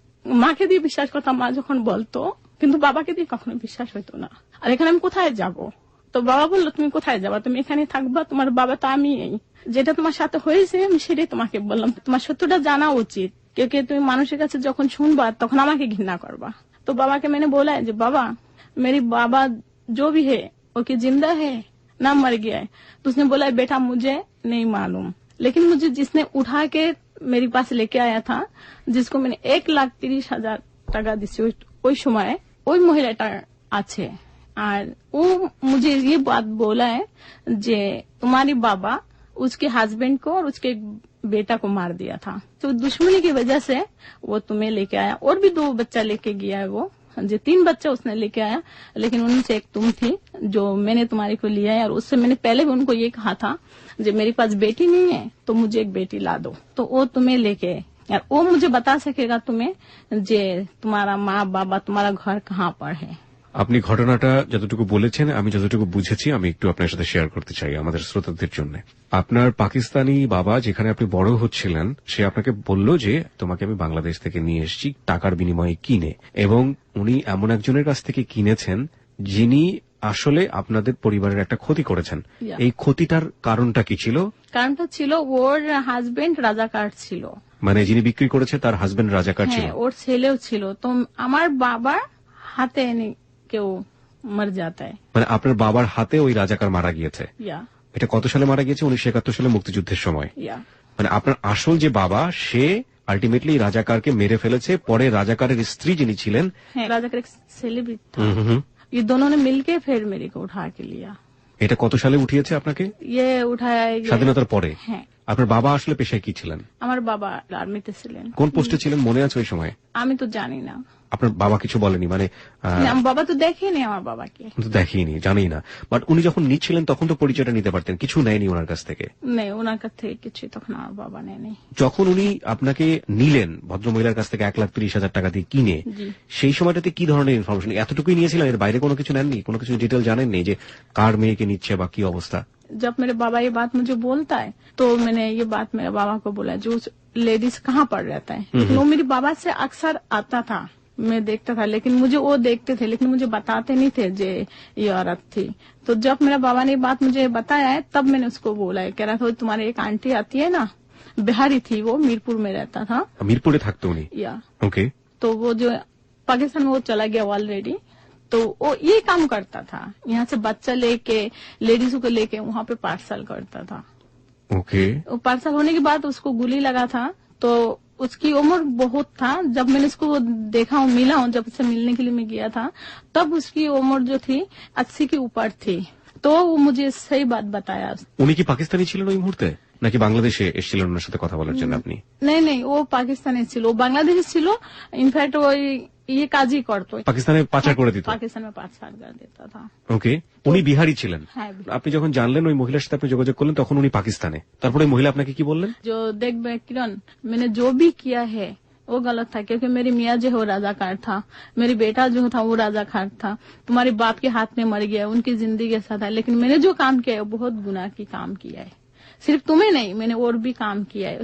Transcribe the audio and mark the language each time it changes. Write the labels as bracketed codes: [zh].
[bn] মাকে দিয়ে বিশ্বাস করতাম, মা যখন বলতো, কিন্তু বাবাকে দিয়ে কখনো বিশ্বাস হইতো না। আর এখানে আমি কোথায় যাব? তো বাবা বললো তুমি কোথায় যাবা, তুমি এখানে থাকবা, তোমার বাবা তো আমি। যেটা তোমার সাথে হয়েছে আমি সেটাই তোমাকে বললাম, তোমার সত্যটা জানা উচিত। কেউ তুমি মানুষের কাছে যখন শুনবা তখন আমাকে ঘৃণা করবা। [hi] तो बाबा के मैंने बोला है जो बाबा मेरी बाबा जो भी है वो कि जिंदा है ना मर गया है? तो उसने बोला बेटा मुझे नहीं मालूम, लेकिन मुझे जिसने उठा के मेरे पास लेके आया था, जिसको मैंने 1,30,000 [bn] টাকা দিছি ওই সময়, ওই মহিলাটা আছে। আর ও [hi] मुझे ये बात बोला है যে तुम्हारी बाबा उसके हस्बैंड को और उसके बेटा को मार दिया था, तो दुश्मनी की वजह से वो तुम्हें लेके आया। और भी 2 बच्चा लेके गया है वो, जो 3 बच्चा उसने लेके आया, लेकिन उनसे एक तुम थी जो मैंने तुम्हारे को लिया है। और उससे मैंने पहले भी उनको ये कहा था जो मेरे पास बेटी नहीं है तो मुझे एक बेटी ला दो, तो वो तुम्हें लेके, और वो मुझे बता सकेगा तुम्हें जे तुम्हारा माँ बाबा तुम्हारा घर कहाँ पर है। [bn] আপনি ঘটনাটা যতটুকু বলেছেন, আমি যতটুকু বুঝেছি, আমি একটু আপনার সাথে শেয়ার করতে চাই আমাদের শ্রোতাদের জন্য। আপনার পাকিস্তানি বাবা যেখানে আপনি বড় হচ্ছিলেন, সে আপনাকে বলল যে তোমাকে আমি বাংলাদেশ থেকে নিয়ে এসেছি টাকার বিনিময়ে কিনে, এবং উনি এমন একজনের কাছ থেকে কিনেছেন যিনি আসলে আপনাদের পরিবারের একটা ক্ষতি করেছেন। এই ক্ষতিটার কারণটা কি ছিল? কারণটা ছিল ওর হাজবেন্ড রাজাকার ছিল। মানে যিনি বিক্রি করেছে তার হাজবেন্ড রাজাকার ছিল? ওর ছেলেও ছিল। তো আমার বাবার হাতে কেউ মারা যায়, মানে আপনার বাবার হাতে ওই রাজাকার মারা গিয়েছে। এটা কত সালে মারা গিয়েছে? 1971 সালে মুক্তিযুদ্ধের সময়। মানে আপনার আসল যে বাবা সে আলটিমেটলি রাজাকারকে মেরে ফেলেছে। পরে রাজাকারের স্ত্রী যিনি ছিলেন, [hi] রাজাকার সেলিব্রিটি था, ये दोनों ने मिलके फिर मेरे को उठा के लिया। [bn] এটা কত সালে উঠিয়েছে আপনাকে? [hi] ये उठाया [bn] স্বাধীনতার পরে। হ্যাঁ। আপনার বাবা আসলে পেশায় কি ছিলেন? আমার বাবা আর্মিতে ছিলেন। কোন পোস্টে ছিলেন মনে আছে ওই সময়? আমি তো জানি না। আপনার বাবা কিছু বলেনি? মানে আমার বাবা তো দেখেনি আমার বাবাকে। দেখিনি, জানি না। বাট উনি যখন নিচ্ছিলেন তখন তো পরিচয়টা নিতে পারতেন। কিছু নেয়নি ওনার কাছ থেকে? নেই, ওনার কাছ থেকে কিছু তখন আমার বাবা নেয়নি। যখন উনি আপনাকে নিলেন ভদ্রমহিলার কাছ থেকে 1,30,000 টাকা দিয়ে কিনে, সেই সময়টাতে কি ধরনের ইনফরমেশন? এতটুকুই নিয়েছিলেন, এর বাইরে কোনো কিছু নেননি? কোনো কিছু ডিটেল জানেননি যে কার মেয়েকে নিচ্ছে বা কি অবস্থা? [hi] जब मेरे बाबा ये बात मुझे बोलता है तो मैंने ये बात मेरे बाबा को बोला जो लेडीज कहाँ पर रहता है, लेकिन वो मेरे बाबा से अक्सर आता था, मैं देखता था, लेकिन मुझे वो देखते थे लेकिन मुझे बताते नहीं थे जे ये औरत थी। तो जब मेरा बाबा ने ये बात मुझे बताया है तब मैंने उसको बोला है, कह रहा था तुम्हारी एक आंटी आती है ना, बिहारी थी, वो मीरपुर में रहता था। [bn] मीरपुर থাকতো উনি? ओके। [hi] तो वो जो पाकिस्तान में वो चला गया ऑलरेडी, तो वो ये काम करता था, यहाँ से बच्चा लेके लेडीजों को लेके वहाँ पे पार्सल करता था। ओके। पार्सल होने के बाद उसको गोली लगा था, तो उसकी उम्र बहुत था। जब मैंने उसको देखा हूँ, मिला हूँ, जब उससे मिलने के लिए मैं गया था तब उसकी उम्र जो थी 80 के ऊपर थी। तो वो मुझे सही बात बताया। [bn] উনি কি পাকিস্তানি ছিলেন ওই মুহূর্তে নাকি বাংলাদেশে এসেছিলেন ওনার সাথে কথা বলার জন্য আপনি? [hi] नहीं, वो पाकिस्तानी [bn] ছিল, ও বাংলাদেশি ছিল। ইনফ্যাক্ট ওই ये কাজই করতো, পাকিস্তানে পাচার করে দিত। পাকিস্তান में পাচার করে দিত था। ওকে। উনি বিহারি ছিলেন। হ্যাঁ। আপনি যখন জানলেন ওই মহিলার সাথে আপনি যোগাযোগ করলেন তখন উনি পাকিস্তানে। তারপরে ওই মহিলা আপনাকে কি বললেন? [hi] जो देख किरण मैंने जो भी किया है वो गलत था, क्योंकि मेरी मियाँ जो है वो राजाकार था, मेरी बेटा जो था वो राजाकार था, तुम्हारे बाप के हाथ में मर गया, उनकी जिंदगी के साथ है, लेकिन मैंने जो काम किया है वो बहुत गुनाह की काम किया है। सिर्फ तुम्हें नहीं, मैंने और भी काम किया है।